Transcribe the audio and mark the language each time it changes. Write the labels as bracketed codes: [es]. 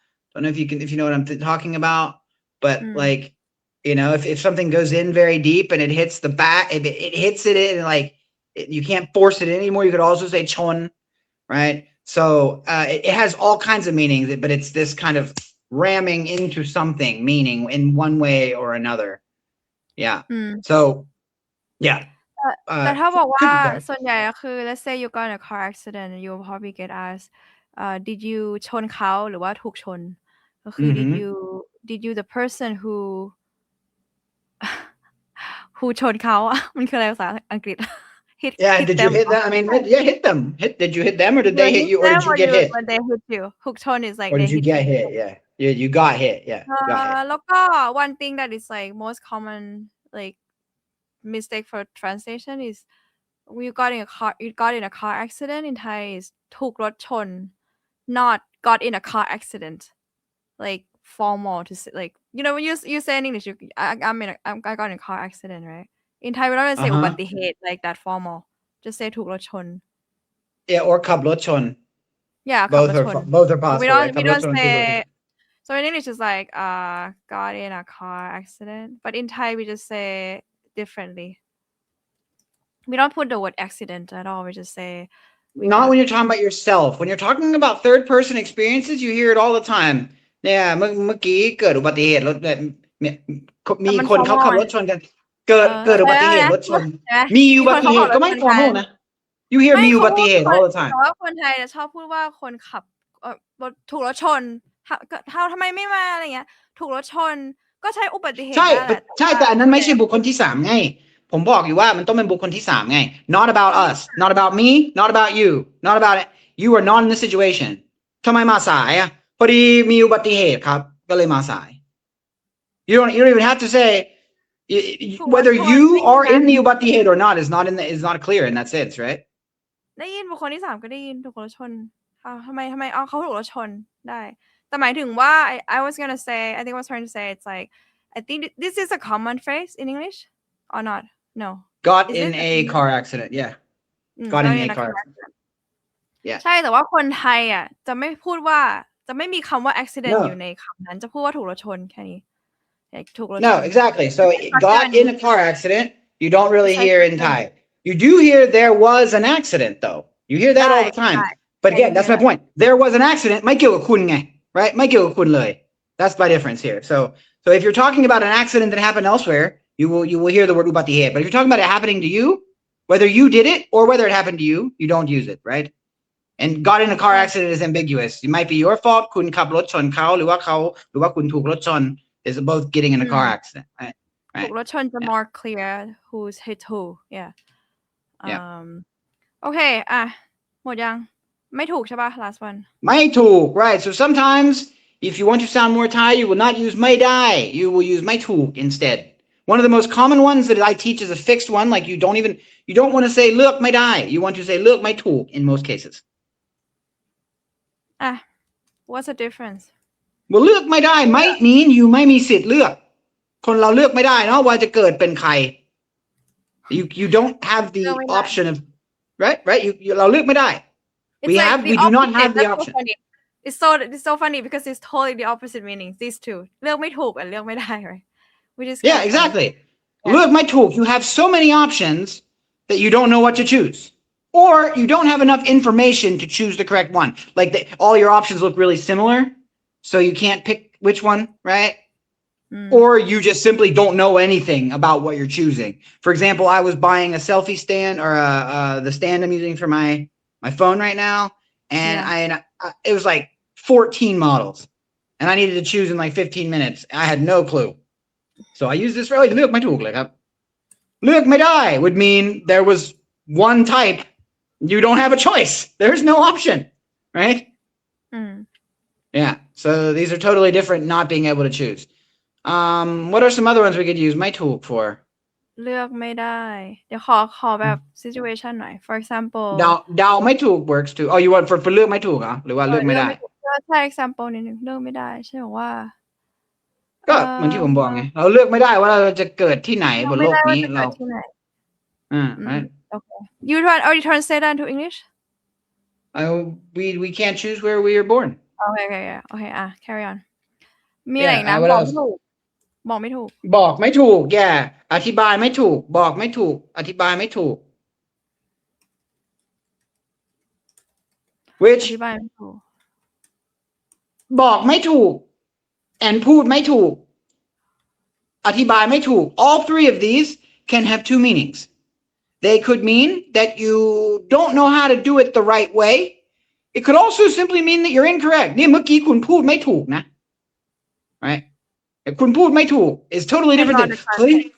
[en] Don't know if you know what I'm talking about, but like, if something goes in very deep and it hits the back, if it hits it in, like, you can't force it anymore. You could also say chon, right? So it has all kinds of meanings, but it's this kind of ramming into something meaning in one way or another. Yeah. อืม So yeah. [th] แต่ถ้าบอกว่า [en] could be done. [th] ส่วนใหญ่ก็คือ [en] let's say you got in a car accident you probably get asked did you [th] ชนเขาหรือว่าถูกชนก็คือ [en] did you the person who [th] ชนเขาอะมันคืออะไรภาษาอังกฤษ [en] hit Yeah, hit did you them hit them? I mean, yeah, hit them. Did you hit them, or did they hit you, or did you get hit? when they hit you [th] ถูกชน [en] is like Or they did you hit get hit? Yeah, you got hit. Yeah, got hit. [th] แล้วก็ [en] one thing that is like most common like mistake for translation is when you got in a car accident in Thai is [th] ถูกรถชน [en] not got in a car accident like formal to say like when you say in English I got in a car accident right in Thai we don't say อุบัติเหตุ like that formal just say ถูกรถชน Yeah, or [th] ขับรถชน [en] yeah [th] ขับรถชน [en] both are possible. we Yeah, don't [th] ขับรถชน [en] say so in English it's like got in a car accident but in Thai we just say differently we don't put the word accident at all we just say Not when you're talking about yourself. When you're talking about third person experiences, you hear it all the time. [th] Yeah, เมื่อกี้เกิดอุบัติเหตุรถแบบมีคนเขาขับรถชนกันเกิดอุบัติเหตุรถชนมีอุบัติเหตุก็ไม่ formal นะ [en] You hear [th] มีอุบัติเหตุ [en] all the time [th] แต่ว่าคนไทยชอบพูดว่าคนขับรถถูกรถชนทำไมไม่มาอะไรเงี้ยถูกรถชนก็ใช้อุบัติเหตุ ใช่แต่อันนั้นไม่ใช่บุคคลที่สามไงผมบอกอยู่ว่ามันต้องเป็นบุคคลที่สามไง [en] not about us not about me not about you not about it you are not in the situation [th] ทำไมมาสายอ่ะพอดีมีอุบัติเหตุครับก็เลยมาสาย [en] you don't even have to say whether you are in the อุบัติเหตุ or not is not clear in that sense right [th] ได้ยินบุคคลที่สามก็ได้ยินถูกรถชนทำไมเขาถูกรถชนได้แต่หมายถึงว่า [en] I was gonna say I think I was trying to say it's like I think this is a common phrase in English or not no got in a car accident yeah got in a car accident yeah [th] ใช่แต่ว่าคนไทยอ่ะจะไม่พูดว่าจะไม่มีคำว่า [en] accident [th] อยู่ในคำนั้นจะพูดว่าถูกรถชนแค่นี้ถูกรถชน [en] No exactly so got in a car accident you don't really hear in Thai you do hear there was an accident though you hear that all the time but again that's my point there was an accident [th] ไม่เกี่ยวกับคุณไง [en] right [th] ไม่เกี่ยวกับคุณเลย [en] that's my difference here so if you're talking about an accident that happened elsewhere you will hear the word อุบัติเหตุ but if you're talking about it happening to you whether you did it or whether it happened to you you don't use it right and got in a car accident is ambiguous it might be your fault [th] คุณขับรถชนเขาหรือว่าคุณถูกรถชน [en] is both getting in a car accident right [th] ถูกรถชนจะ [en] more clear who's hit who yeah okay [th] หมดยังไม่ถูกใช่ป่ะ [en] last one [th] ไม่ถูก [en] right so sometimes if you want to sound more Thai you will not use mâi-dâai you will use mâi-tùuk instead one of the most common ones that I teach is a fixed one like you don't want to say [th] เลือกไม่ได้ [en] you want to say [th] เลือกไม่ถูก [en] in most cases what's the difference well [th] เลือกไม่ได้ [en] might mean you [th] ไม่มีสิทธิ์เลือกคนเราเลือกไม่ได้เนาะว่าจะเกิดเป็นใคร [en] you don't have the option of right [th] เราเลือกไม่ได้ [en] we do not have the option it's so funny because it's totally the opposite meaning these two [th] เลือกไม่ถูกและเลือกไม่ได้ [en] right yeah exactly [th] เลือกไม่ถูก [en] you have so many options that you don't know what to choose or you don't have enough information to choose the correct one like all your options look really similar so you can't pick which one right or you just simply don't know anything about what you're choosing for example I was buying a selfie stand or the stand I'm using for my phone right now and it was like 14 models and I needed to choose in like 15 minutes I had no clue so I used this phrase [th] เลือกไม่ถูกเลยครับเลือกไม่ได้ [en] would mean there was one type you don't have a choice there's no option right Yeah. So these are totally different. Not being able to choose. What are some other ones we could use mâi-tùuk for? [th] เลือกไม่ได้ เดี๋ยวขอแบบ [en] situation [th] หน่อย [en] for example Dao mâi-tùuk works too. Oh, you want for เลือกmâi-tùuk [th] เหรอหรือว่าเลือกไม่ได้ ก็ใช่ [en] example [th] นิดนึงเลือกไม่ได้ใช่บอกว่า ก็เหมือนที่ผมบอกไงเราเลือกไม่ได้ว่าเราจะเกิดที่ไหนบนโลกนี้เรา [en] right okay you translate that into English we can't choose where we are born okay carry on [th] มีอะไรอีกนะบอกไม่ถูกบอกไม่ถูก [en] yeah [th] อธิบายไม่ถูกบอกไม่ถูกอธิบายไม่ถูก [en] which [th] อธิบายไม่ถูก บอกไม่ถูก [en] and [th] พูดไม่ถูกอธิบายไม่ถูก [en] all three of these can have two meanings they could mean that you don't know how to do it the right way it could also simply mean that you're incorrect [th] นี่เมื่อกี้คุณพูดไม่ถูกนะ [en] right [th] คุณพูดไม่ถูก [en] is totally different than [th] เฮ้ย